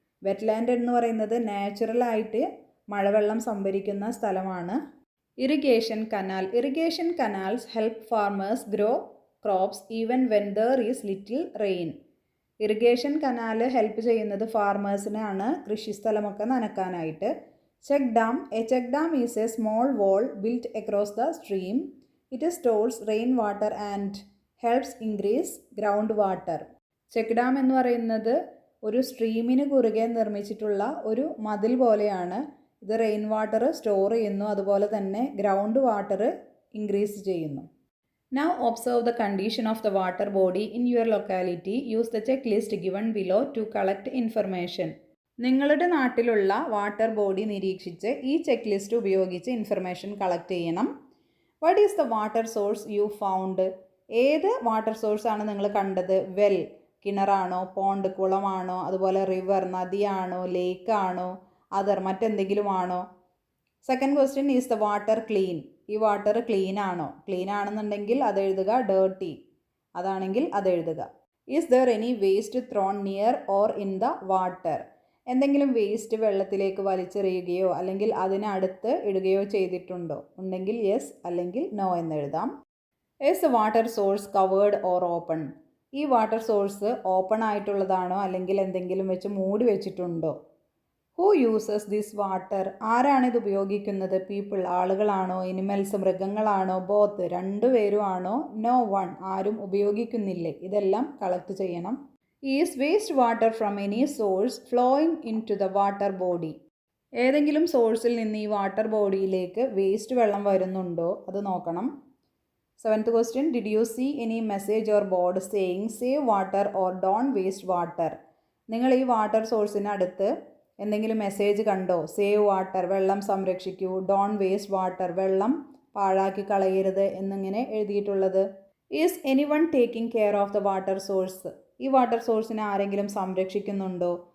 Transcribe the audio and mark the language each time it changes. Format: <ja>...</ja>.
<ml>Wetland എന്ന് പറയുന്നത് നാച്ചുറലായിട്ട് മഴവെള്ളം സംഭരിക്കുന്ന സ്ഥലമാണ്.</ml> <en>Irrigation canal. Irrigation canals help farmers grow crops even when there is little rain.</en> <ml>Irrigation canal help ചെയ്യുന്നത് ഫാർമേഴ്സിനാണ് കൃഷിസ്ഥലമൊക്കെ നനക്കാനായിട്ട്.</ml> <en>Check dam. A check dam is a small wall built across the stream. It stores rainwater and helps increase groundwater.</en> <ml>Check dam എന്ന് പറയുന്നത് ഒരു സ്ട്രീമിന് കുറുകെ നിർമ്മിച്ചിട്ടുള്ള ഒരു മതിൽ പോലെയാണ്. ഇത് rain water store ചെയ്യുന്നു, അതുപോലെ തന്നെ ഗ്രൗണ്ട് വാട്ടർ ഇൻക്രീസ് ചെയ്യുന്നു.</ml> <en>Now observe the condition of the water body in your locality. Use the checklist given below to collect information.</en> <ml>നിങ്ങളുടെ നാട്ടിലുള്ള വാട്ടർ ബോഡി നിരീക്ഷിച്ച് ഈ ചെക്ക് ലിസ്റ്റ് ഉപയോഗിച്ച് ഇൻഫർമേഷൻ കളക്ട് ചെയ്യണം.</ml> <en>What is the water source you found.</en> <ml>ഏത് water സോഴ്സാണ് നിങ്ങൾ കണ്ടത്? വെൽ, കിണറാണോ, പോണ്ട്, കുളമാണോ, അതുപോലെ റിവർ, നദിയാണോ, ലേക്കാണോ, അതർ മറ്റെന്തെങ്കിലും ആണോ?</ml> <en>Second question, is the water clean.</en> <ml>ഈ വാട്ടർ ക്ലീൻ ആണോ? ക്ലീൻ ആണെന്നുണ്ടെങ്കിൽ അതെഴുതുക. ഡേർട്ടി അതാണെങ്കിൽ അതെഴുതുക.</ml> <en>Is there any waste thrown near or in the water.</en> <ml>എന്തെങ്കിലും വേസ്റ്റ് വെള്ളത്തിലേക്ക് വലിച്ചെറിയുകയോ അല്ലെങ്കിൽ അതിനടുത്ത് ഇടുകയോ ചെയ്തിട്ടുണ്ടോ? ഉണ്ടെങ്കിൽ യെസ്, അല്ലെങ്കിൽ നോ എന്നെഴുതാം.</ml> <en>Is the water source covered or open?</en> <ml>ഈ വാട്ടർ സോഴ്സ് ഓപ്പൺ ആയിട്ടുള്ളതാണോ അല്ലെങ്കിൽ എന്തെങ്കിലും വെച്ച് മൂടി വെച്ചിട്ടുണ്ടോ?</ml> <en>Who uses this water?</en> <ml>ആരാണ് ഇത് ഉപയോഗിക്കുന്നത്? പീപ്പിൾ, ആളുകളാണോ? എനിമൽസ്, മൃഗങ്ങളാണോ? ബോത്ത്, രണ്ടുപേരും ആണോ?</ml> <en>no one,</en> <ml>ആരും ഉപയോഗിക്കുന്നില്ലേ? ഇതെല്ലാം കളക്ട് ചെയ്യണം.</ml> <en>Is waste water from any source flowing in to the water body?</en> <ml>ഏതെങ്കിലും സോഴ്സിൽ നിന്ന് ഈ വാട്ടർ ബോഡിയിലേക്ക് വേസ്റ്റ് വെള്ളം വരുന്നുണ്ടോ? അത് നോക്കണം.</ml> <en>7th question, did you see any message or board saying save water or don't waste water?</en> <ml>നിങ്ങൾ ഈ വാട്ടർ സോഴ്സിന് അടുത്ത് എന്തെങ്കിലും മെസ്സേജ് കണ്ടോ?</ml> <en>save water,</en> <ml>വെള്ളം സംരക്ഷിക്കൂ,</ml> <en>don waste water,</en> <ml>വെള്ളം പാഴാക്കി കളയരുത് എന്നിങ്ങനെ എഴുതിയിട്ടുള്ളത്.</ml> <en>Is any one taking care of the water source?</en> <ml>ഈ വാട്ടർ സോഴ്സിനെ ആരെങ്കിലും സംരക്ഷിക്കുന്നുണ്ടോ?</ml>